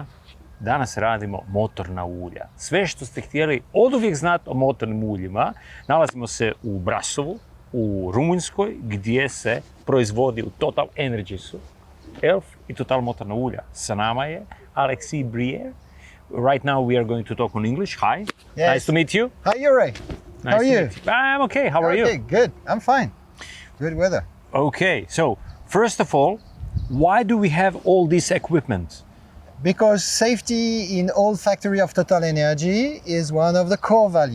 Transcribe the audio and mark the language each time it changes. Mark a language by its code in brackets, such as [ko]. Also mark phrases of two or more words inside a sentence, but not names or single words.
[hr] Danas radimo motorna ulja. Sve što ste htjeli oduvijek znati o motornim uljima, nalazimo se u Brasovu, u Rumunjskoj, gdje se proizvodi u Total Energies-u ELF i Total motorna ulja. Sa nama je Alexis Brierre. [en] Right now we are going to talk on English. Hi. Yes. Nice to meet you. Hi, Jura. Nice How are to you? meet you. I'm okay. How are you? Okay, good. I'm fine. Good weather. Okay. So, first of all, why do we have all this equipment? Because safety in all factory of Total Energy is one of the core value.